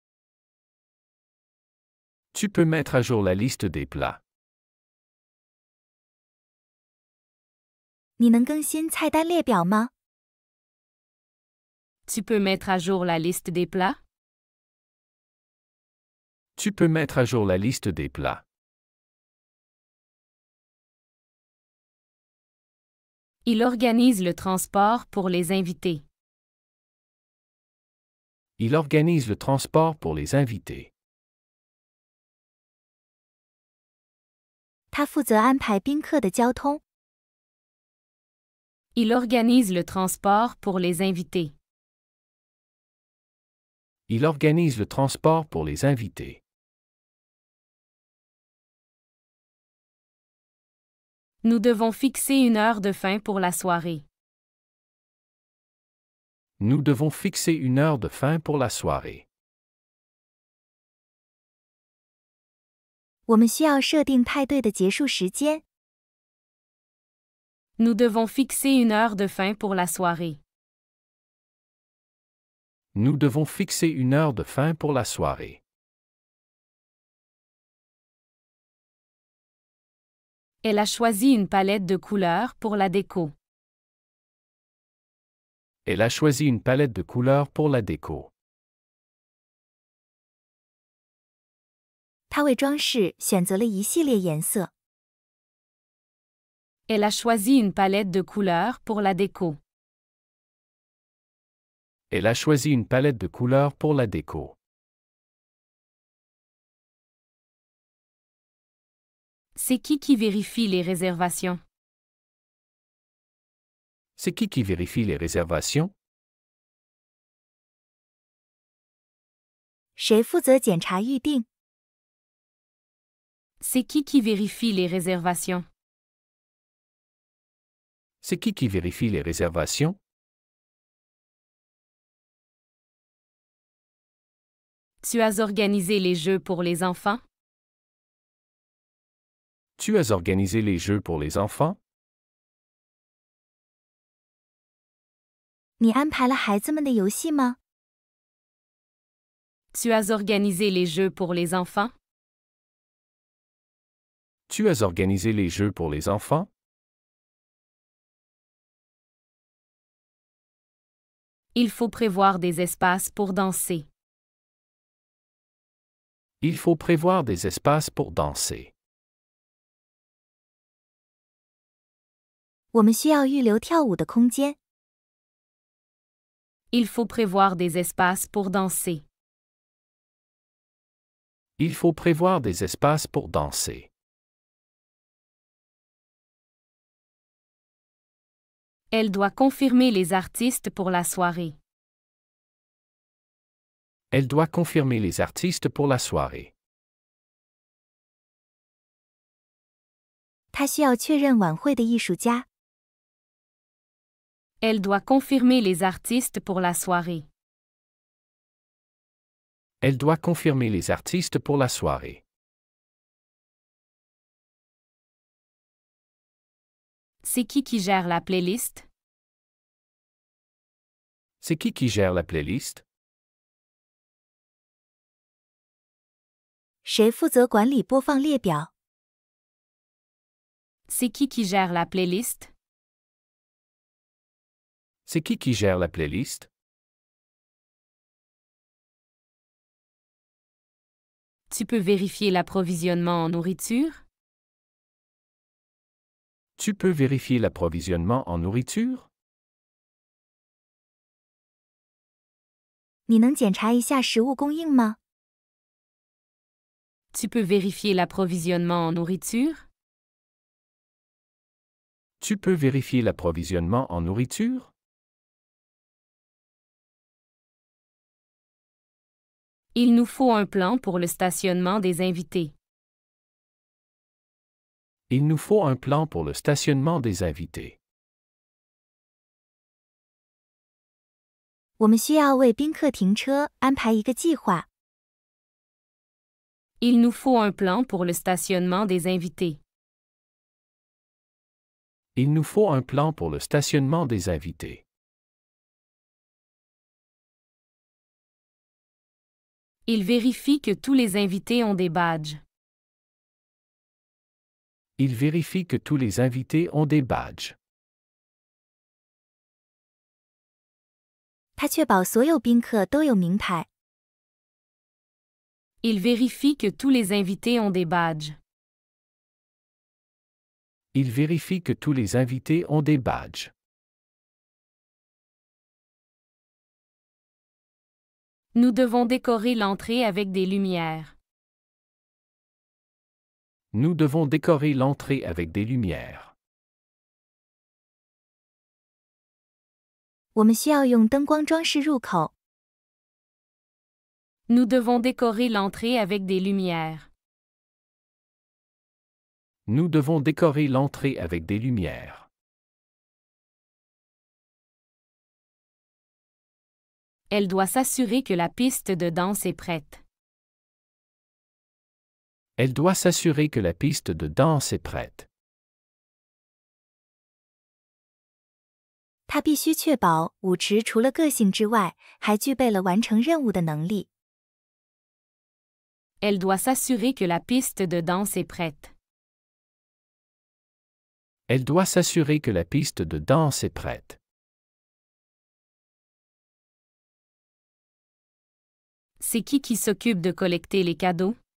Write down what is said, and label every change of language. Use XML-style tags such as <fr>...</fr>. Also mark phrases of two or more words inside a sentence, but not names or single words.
<fr>Tu peux mettre à jour la liste des plats.</fr> <zh>你能更新菜单列表吗？</zh> <fr>Tu peux mettre à jour la liste des plats? Tu peux mettre à jour la liste des plats. Il organise le transport pour les invités. Il organise le transport pour les invités.</fr> <zh>他负责安排宾客的交通。</zh> <fr>Il organise le transport pour les invités. Il organise le transport pour les invités. Nous devons fixer une heure de fin pour la soirée. Nous devons fixer une heure de fin pour la soirée.</fr> <zh>我们需要设定派对的结束时间。</zh> <fr>Nous devons fixer une heure de fin pour la soirée. Nous devons fixer une heure de fin pour la soirée. Elle a choisi une palette de couleurs pour la déco. Elle a choisi une palette de couleurs pour la déco.</fr> <zh>她为装饰选择了一系列颜色。</zh> <fr>Elle a choisi une palette de couleurs pour la déco. Elle a choisi une palette de couleurs pour la déco. C'est qui vérifie les réservations? C'est qui vérifie les réservations?</fr> <zh>谁负责检查预订？</zh> <fr>C'est qui vérifie les réservations? C'est qui vérifie les réservations? Tu as organisé les jeux pour les enfants? Tu as organisé les jeux pour les enfants?</fr> <zh>你安排了孩子们的游戏吗？</zh> <fr>Tu as organisé les jeux pour les enfants? Tu as organisé les jeux pour les enfants? Il faut prévoir des espaces pour danser. Il faut prévoir des espaces pour danser.</fr> <zh>我们需要预留跳舞的空间。</zh> <fr>Il faut prévoir des espaces pour danser. Il faut prévoir des espaces pour danser. Elle doit confirmer les artistes pour la soirée. Elle doit confirmer les artistes pour la soirée.</fr> <zh>她需要确认晚会的艺术家。</zh> <fr>Elle doit confirmer les artistes pour la soirée. Elle doit confirmer les artistes pour la soirée. C'est qui gère la playlist? C'est qui gère la playlist?</fr> <zh>谁负责管理播放列表？</zh> <fr>C'est qui gère la playlist? C'est qui gère la playlist? Tu peux vérifier l'approvisionnement en nourriture? Tu peux vérifier l'approvisionnement en nourriture?</fr> <zh>你能检查一下食物供应吗？</zh> <fr>Tu peux vérifier l'approvisionnement en nourriture? Tu peux vérifier l'approvisionnement en nourriture? Il nous faut un plan pour le stationnement des invités. Il nous faut un plan pour le stationnement des invités.</fr> <zh>我们需要为宾客停车安排一个计划。</zh> <fr>Il nous faut un plan pour le stationnement des invités. Il nous faut un plan pour le stationnement des invités. Il vérifie que tous les invités ont des badges. Il vérifie que tous les invités ont des badges.</fr> <zh>他确保所有宾客都有名牌。</zh> <fr>Il vérifie que tous les invités ont des badges. Il vérifie que tous les invités ont des badges. Nous devons décorer l'entrée avec des lumières. Nous devons décorer l'entrée avec des lumières.</fr> <zh>我们需要用灯光装饰入口。</zh> <fr>Nous devons décorer l'entrée avec des lumières. Nous devons décorer l'entrée avec des lumières. Elle doit s'assurer que la piste de danse est prête. Elle doit s'assurer que la piste de danse est prête.</fr> <zh>他必须确保舞池除了个性之外，还具备了完成任务的能力。</zh> <fr>Elle doit s'assurer que la piste de danse est prête. Elle doit s'assurer que la piste de danse est prête. C'est qui s'occupe de collecter les cadeaux?</fr>